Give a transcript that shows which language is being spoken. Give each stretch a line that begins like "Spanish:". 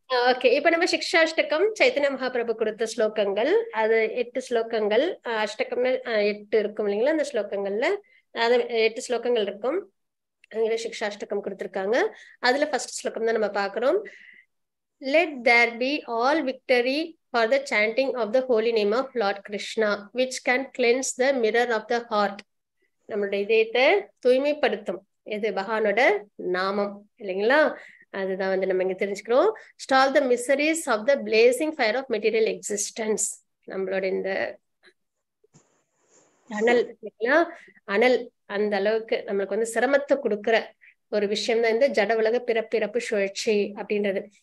Tamil: Okay, இப்ப நம்ம சிக்ஷாஷ்டகம் சைத்தன்ய மகாபிரபு கொடுத்த ஸ்லோகங்கள், அது 8 ஸ்லோகங்கள். அஷ்டகம்னு 8 இருக்கும் இல்லைங்களா? அந்த ஸ்லோகங்கள்ல அது 8 ஸ்லோகங்கள் இருக்கும். அங்க சிக்ஷாஷ்டகம் கொடுத்திருக்காங்க. அதுல ஃபர்ஸ்ட் ஸ்லோகம் தான் நம்ம பாக்குறோம்.
English: Let there be all victory for the chanting of the holy name of Lord Krishna, which can cleanse the mirror of the heart.
Tamil: நம்மளுடைய இதயத்தை தூய்மைப்படுத்தும் எது? பகவானோட நாமம் இல்லைங்களா? அதுதான் வந்து நம்ம இங்க தெரிஞ்சுக்கிறோம்.
English: Stall the miseries of the blazing fire of material existence.
Tamil: நம்மளோட இந்த அனல் இல்லைங்களா? அனல் அந்த அளவுக்கு நம்மளுக்கு வந்து சிரமத்தை கொடுக்குற ஒரு விஷயம் தான் இந்த ஜட உலக பிறப்பிறப்பு சுழற்சி அப்படின்றது.